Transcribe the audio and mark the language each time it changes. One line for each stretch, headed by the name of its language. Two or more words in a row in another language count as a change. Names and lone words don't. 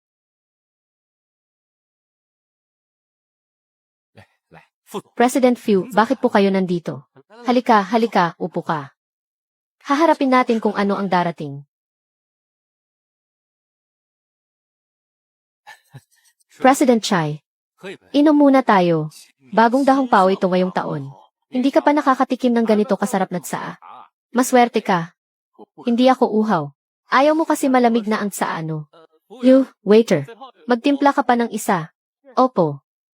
Chinese: 来，副总，
Filipino: President Few, bakit po kayo nandito? Halika, halika, upo ka. Haharapin natin kung ano ang darating. President Chai,
Chinese: 喝一杯。
Filipino: inom muna tayo. Bagong dahong pao ito ngayong taon. Hindi ka pa nakakatikim ng ganito kasarap na tsaa. Maswerte ka. Hindi ako uhaw. Ayaw mo kasi malamig na ang tsaa ano.
English: You, waiter,
Filipino: magtimpla ka pa ng isa. Opo.